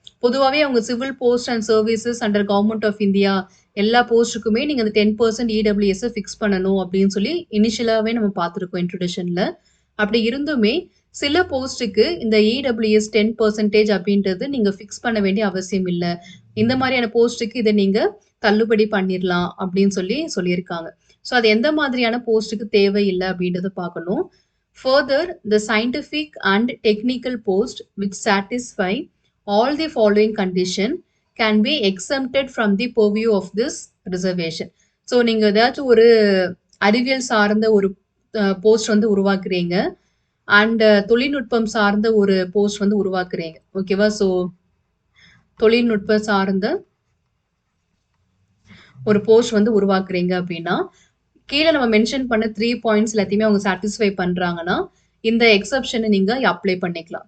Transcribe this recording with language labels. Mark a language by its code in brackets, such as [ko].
[ta] பொதுவாவே அவங்க [en] civil post and services under government of India [ta] எல்லா போஸ்ட்டுக்குமே நீங்க அந்த 10% இடபிள்யூஎஸ் ஃபிக்ஸ் பண்ணணும் அப்படின்னு சொல்லி இனிஷியலாவே நம்ம பார்த்திருக்கோம் இன்ட்ரோடக்ஷன்ல. அப்படி இருந்துமே சில போஸ்ட்டுக்கு இந்த இடபிள்யூஎஸ் 10% அப்படின்றது நீங்க ஃபிக்ஸ் பண்ண வேண்டிய அவசியம் இல்ல. இந்த மாதிரியான போஸ்ட்டுக்கு இத நீங்க தள்ளுபடி பண்ணிரலாம் அப்படின்னு சொல்லியிருக்காங்க. ஸோ அது எந்த மாதிரியான போஸ்ட்டுக்கு தேவையில்ல அப்படின்றத பார்க்கணும். [en] Further, the scientific and technical post which satisfy all the following condition can be exempted from the purview of this reservation. [ta] So நீங்க ஏதாச்சும் ஒரு அறிவியல் சார்ந்த ஒரு போஸ்ட் வந்து உருவாக்குறீங்க அண்ட் தொழில்நுட்பம் சார்ந்த ஒரு போஸ்ட் வந்து உருவாக்குறீங்க. ஓகேவா? ஸோ தொழில்நுட்பம் சார்ந்த ஒரு போஸ்ட் வந்து உருவாக்குறீங்க அப்படின்னா, கீழ நம்ம மென்ஷன் பண்ண 3 பாயிண்ட்ஸ் எல்லாத்தையுமே அவங்க சாட்டிஸ்ஃபை பண்றாங்கன்னா, இந்த எக்ஸப்ஷன நீங்க அப்ளை பண்ணிக்கலாம்.